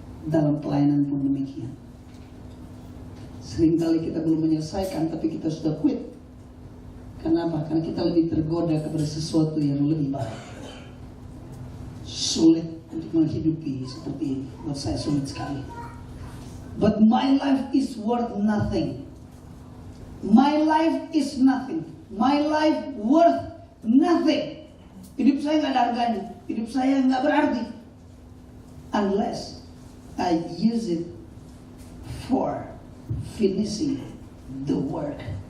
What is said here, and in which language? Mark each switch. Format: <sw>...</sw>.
<id>Dalam pelayanan pun demikian. Seringkali kita belum menyelesaikan, tapi kita sudah quit. Kenapa? Karena kita lebih tergoda kepada sesuatu yang lebih baik. Sulit untuk menghidupi seperti ini. Buat saya sulit sekali.</id> <en>But my life is worth nothing. My life is nothing. My life worth nothing.</en> <id>Hidup saya nggak ada harganya. Hidup saya nggak berarti.</id> <en>Unless I use it for finishing the work.</en>